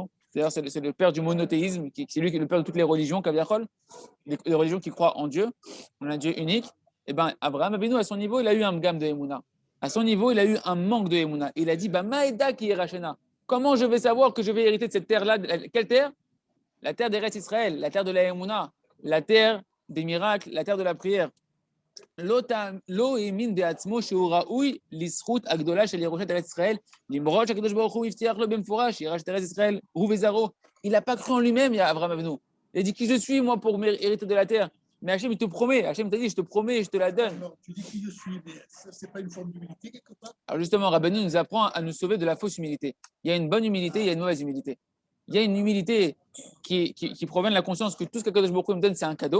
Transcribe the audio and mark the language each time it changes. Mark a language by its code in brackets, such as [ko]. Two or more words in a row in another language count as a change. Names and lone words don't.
[fr] D'ailleurs, c'est le père du monothéisme, c'est lui qui est le père de toutes les religions, Kaviachol, les religions qui croient en Dieu, on a un Dieu unique. Eh bien, Abraham Avinu, à son niveau, il a eu un gamme de Emouna. À son niveau, il a eu un manque de Emouna. Il a dit, bah, Maïda qui est Rachena. Comment je vais savoir que je vais hériter de cette terre-là? Quelle terre? La terre d'Eretz Israël, la terre de la Emouna, la terre des miracles, la terre de la prière. [he] לא האמין בעצמו שהוא ראוי לזכות הגדולה של ירושת ארץ ישראל, למרות שהקדוש ברוך הוא הבטיח לו במפורש, ירש את ארץ ישראל, הוא וזרעו. [fr] Il n'a pas cru en lui-même, il y a Abraham Avinu. Il a dit, qui je suis, moi, pour hériter de la terre? Mais Hachem, il te promet. Hachem t'a dit, je te promets, je te la donne. Alors, tu dis qui je suis, mais ça, c'est pas une forme d'humilité quelque part? Alors justement, Rabbeinu nous apprend à nous sauver de la fausse humilité. Il y a une bonne humilité, il y a une mauvaise humilité. Il y a une humilité qui provient de la conscience que tout ce qu' [he] הקדוש ברוך הוא [fr] me donne, c'est un cadeau.